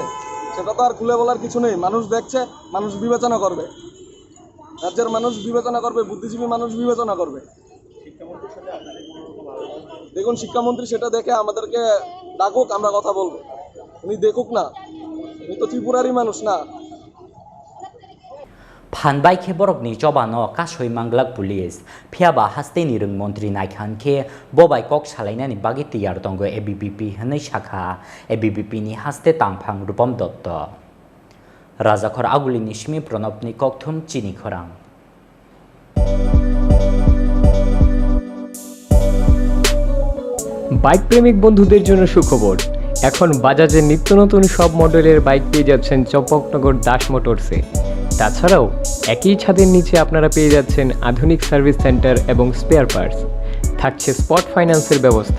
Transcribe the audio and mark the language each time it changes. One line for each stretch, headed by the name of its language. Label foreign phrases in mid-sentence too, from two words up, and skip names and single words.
Bangla: সেটা তো আর খুলে বলার কিছু নেই, মানুষ দেখছে, মানুষ বিবেচনা করবে, রাজ্যের মানুষ বিবেচনা করবে, বুদ্ধিজীবী মানুষ বিবেচনা করবে। দেখুন, শিক্ষামন্ত্রী সেটা দেখে আমাদেরকে ডাকুক, আমরা কথা বলবো। উনি দেখুক না, উনি তো ত্রিপুরারই মানুষ না।
Kok Borok: Phanbai ke borok ni chobano kasoi manglak police phiaba haste ni rung mantri naikhan ke bobai kok salaina ni bagi tiyar tongo ABVP hanai shakha ABVP ni haste tangphang rupam dotto Rajakhor aguli ni shmi pranab ni kokthum Chini Khorang
Bangla: বাইক প্রেমিক বন্ধুদের জন্য সুখবর। এখন বাজাজের নিত্য নতুন সব মডেলের বাইক পেয়ে যাচ্ছেন চম্পকনগর দাস মোটরসে। তাছাড়াও একই ছাদের নিচে আপনারা পেয়ে যাচ্ছেন আধুনিক
English: service center
Bangla: এবং
English: spare parts,
Bangla: থাকছে
English: spot finance
Bangla: ব্যবস্থা।